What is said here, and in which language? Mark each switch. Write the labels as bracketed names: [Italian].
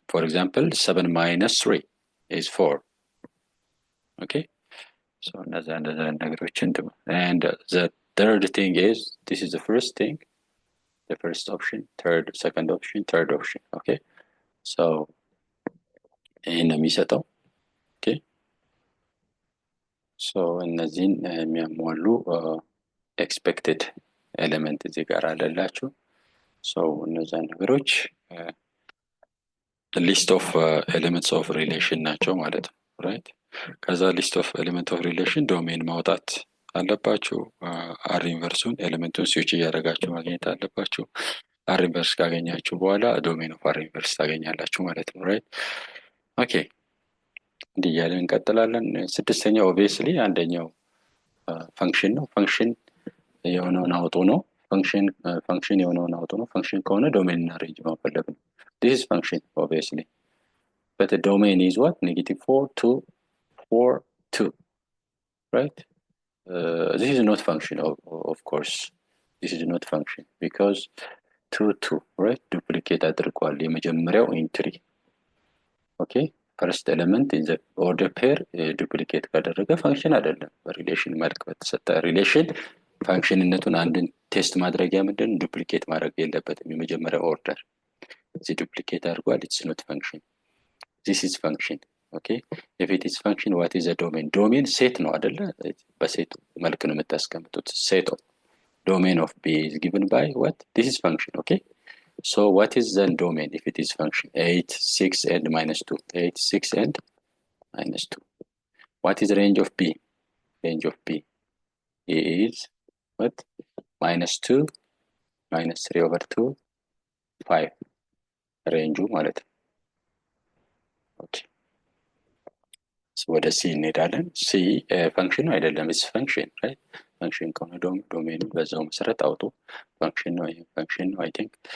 [English] For example 7 minus 3 is 4 okay. So another ነገሮችን and the third thing is this is the first thing, the first option, second option, third option okay. [Amharic] So ይሄን የሚሰጠው okay. So እነዚህን የሚያሟሉ expected element እዚህ ጋር አለላችሁ። so እነዛ ነገሮች [English] list of elements of relation [Amharic] ናቸው ማለት ነው right። ከዛ list of element of relation ዶሜን ማውጣት አለባችሁ። አር ኢንቨርሱን ኤሌመንቱን ስዊች እያደረጋችሁ ማግኘት አለባችሁ። አር ኢንቨርስ ካገኛችሁ በኋላ ዶሜን ኦፍ አር ኢንቨርስ ታገኛላችሁ ማለት ነው ራይት ኦኬ። እንዲህ እያለን እንቀጥላለን። ስድስተኛው ኦብቪየስሊ አንደኛው ፈንክሽን ነው። ፈንክሽን የሆነውን አውጡ ነው። ፈንክሽን የሆነውን አውጡ ነው። ፈንክሽን ከሆነ ዶሜን እና ሬንጅ ማፈለግ ነው። [English] this is function obviously but the domain is what -4 to 4 2 right. This is not function of course this is not function because [Amharic] 2 2 right duplicate አድርጓል የመጀመሪያው ኢንትሪ okay first element in the order pair duplicate ካደረገ ፈንክሽን አይደለም። በሪሌሽን መልክ በተሰጠ ሪሌሽን ፈንክሽንነቱን አንድን ቴስት ማድረጊያ ምንድን ዱፕሊኬት ማድረግ የለበትም። የመጀመሪያው ኦርደር እዚህ ዱፕሊኬት አድርጓል [English] it's not function this is function [Amharic] okay. [English] if it is function what is a domain? domain set [Amharic] ነው አይደለ? በሴት መልክ ነው የምታስቀምጡት። [English] set of domain of B is given by what this is function okay. so what is the domain if it is function 8 6 and -2 8 6 and -2 what is the range of B? range of B is what [Amharic] -2 -3/2 5 ሬንጁ ማለት ነው ኦኬ። ወደ ሲ እንሄዳለን። ሲ ፈንክሽን ነው አይደለም [English] it's function right [Amharic] ፈንክሽን ከሆነ ዶሜኑ በዛው መሰረት አውጡ። ፈንክሽን ነው ይሄ ፈንክሽን ነው I think